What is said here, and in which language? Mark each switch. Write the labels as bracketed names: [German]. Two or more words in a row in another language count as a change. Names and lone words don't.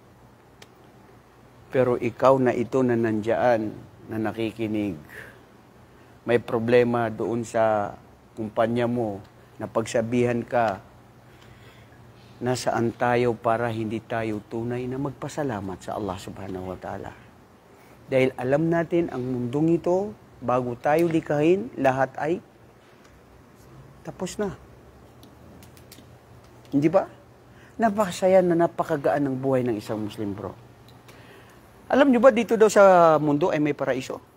[Filipino] Pero ikaw na ito na nandyan, na nakikinig, may problema doon sa kumpanya mo, na pagsabihan ka, nasaan tayo para hindi tayo tunay na magpasalamat sa Allah [Arabic] سبحانه وتعالى. [Filipino] Dahil alam natin, ang mundong ito, bago tayo likahin, lahat ay tapos na. Hindi ba? Napakasaya na napakagaan ng buhay ng isang Muslim, bro. Alam nyo ba, dito daw sa mundo ay may paraiso?